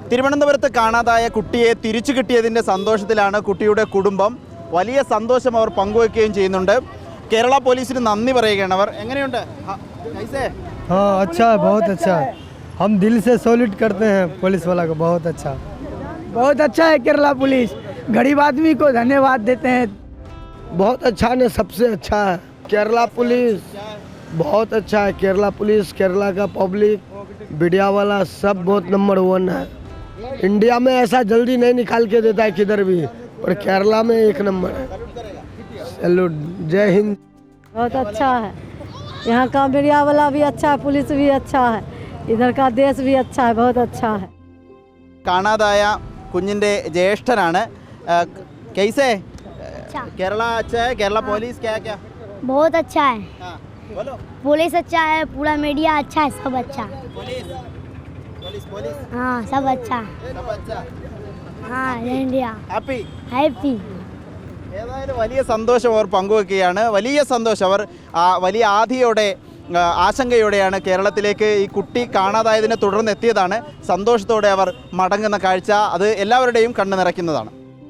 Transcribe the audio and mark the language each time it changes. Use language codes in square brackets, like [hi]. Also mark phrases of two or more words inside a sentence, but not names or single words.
[ml] തിരുവനന്തപുരത്ത് കാണാതായ കുട്ടിയെ തിരിച്ചു കിട്ടിയതിൻ്റെ സന്തോഷത്തിലാണ് കുട്ടിയുടെ കുടുംബം. വലിയ സന്തോഷം അവർ പങ്കുവയ്ക്കുകയും ചെയ്യുന്നുണ്ട്. കേരള പോലീസിന് നന്ദി പറയുകയാണ് അവർ. എങ്ങനെയുണ്ട്? [hi] हाँ अच्छा है, बहुत अच्छा है। हम दिल से सैल्यूट करते हैं पुलिस वाला को, बहुत अच्छा है केरला पुलिस। गरीब आदमी को धन्यवाद देते हैं। बहुत अच्छा ने सबसे अच्छा है केरला पुलिस, बहुत अच्छा है केरला पुलिस। केरला का [en] public media [hi] वाला सब बहुत नंबर 1 है। इंडिया में ऐसा जल्दी नहीं निकाल के देता है किधर भी, पर केरला में 1 नंबर है। सैल्यूट, जय हिंद। बहुत अच्छा है, यहाँ का मीडिया वाला भी अच्छा है, पुलिस भी अच्छा है, इधर का देश भी अच्छा है, बहुत अच्छा है। [ml] കാണാതായ കുഞ്ഞിൻ്റെ ജ്യേഷ്ഠനാണ്. [hi] कैसे केरला अच्छा है? केरला पुलिस क्या क्या? बहुत अच्छा है, हाँ, बोलो। पुलिस अच्छा है, पूरा मीडिया अच्छा है, सब अच्छा। पुलिस पुलिस पुलिस हाँ सब अच्छा, सब अच्छा. हाँ इंडिया ഹാപ്പി. हैप्पी। [ml] ഏതായാലും വലിയ സന്തോഷം അവർ പങ്കുവെക്കുകയാണ്. വലിയ സന്തോഷം. അവർ വലിയ ആധിയോടെ ആശങ്കയോടെയാണ് കേരളത്തിലേക്ക് ഈ കുട്ടി കാണാതായതിനെ തുടർന്ന് എത്തിയതാണ്. സന്തോഷത്തോടെ അവർ മടങ്ങുന്ന കാഴ്ച അത് എല്ലാവരുടെയും കണ്ണു നിറയ്ക്കുന്നതാണ്.